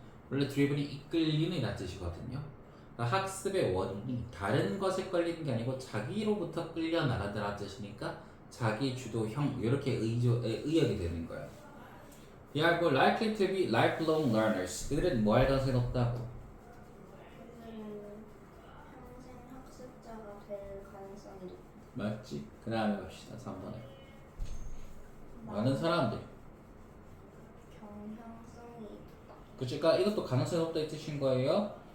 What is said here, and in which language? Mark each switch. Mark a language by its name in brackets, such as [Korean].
[Korean] 원래 드리블이 이끌리는 이란 뜻이거든요. 그러니까 학습의 원인이 다른 것에 끌리는 게 아니고 자기로부터 끌려 나가더라 뜻이니까 자기 주도형 이렇게 의역이 되는 거예요. [English] They are more likely to be lifelong learners. [Korean] 그들은 뭐 할 가능성이 높다고? 그들은 평생 학습자가 될 가능성이 높다. 맞지? 그 다음에 갑시다. 3번에 많은 사람들 경향성이 있다. 그치? 그러니까 이것도 가능성이 높다 이 뜻인 거예요.